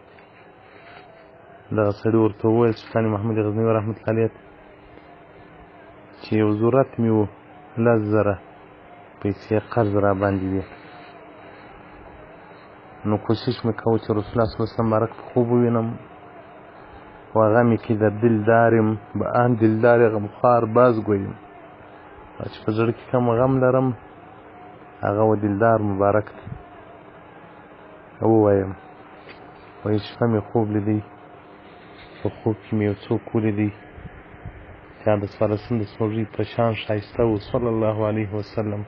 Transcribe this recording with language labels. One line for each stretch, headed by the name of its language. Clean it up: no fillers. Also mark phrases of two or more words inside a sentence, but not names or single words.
Pashto: دغه سړي ورته وویل سلطان محمود غزنوي
Arabic: رحمت الله علیه
Pashto: چې یو ضرورت مې و 10,000 پیسې قرض را باندې وي، نو کوشش مې کوه چې
Arabic: رسول الله صلی الله علیه وسلم
Pashto: مبارک په خوب ووینم
Persian: و غمکی در دل دارم به آن دلدار غمخوار باز گویم.
Pashto: چې په زړه کې کوم غم لرم هغه و دلدار مبارک ته ووایم. وایي شپه مې خوب لیدی، په خوب کې مې یو څوک ولیدی چې هغه د څوارلسم د سپوږمۍ په شان ښایسته و
Arabic: صلی الله علیه وسلم.